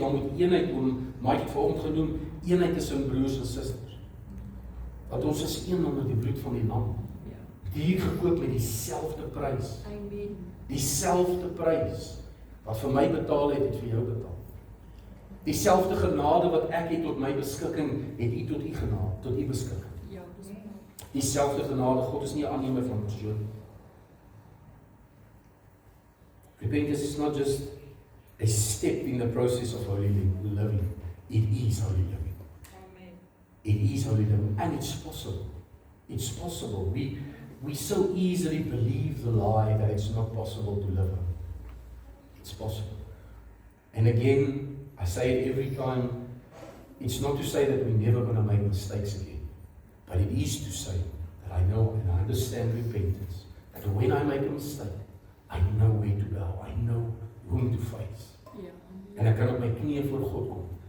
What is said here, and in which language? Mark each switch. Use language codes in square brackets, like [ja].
[af] Dan moet eenheid, Mike het vanoggend genoem, eenheid tussen broers en susters. Dat ons is een onder die bloed van die Lam. Dier gekoop met dieselfde prys. Dieselfde prys wat vir my betaal het, het vir jou betaal. Dieselfde genade wat ek het tot my beskikking, het U tot U genade, tot U beskikking. Dieselfde genade. God is nie 'n aannemer van persoon. [en] Repentance is not just a step in the process of holy living. It is holy living. Amen. It is holy living, and it's possible. It's possible. We so easily believe the lie that it's not possible to live. It's possible. And again, I say it every time, it's not to say that we're never going to make mistakes again. But it is to say that I know and I understand repentance. That when I make a mistake, I know where to go. I know whom to face. [af] En ek kan op my knieë voor God kom.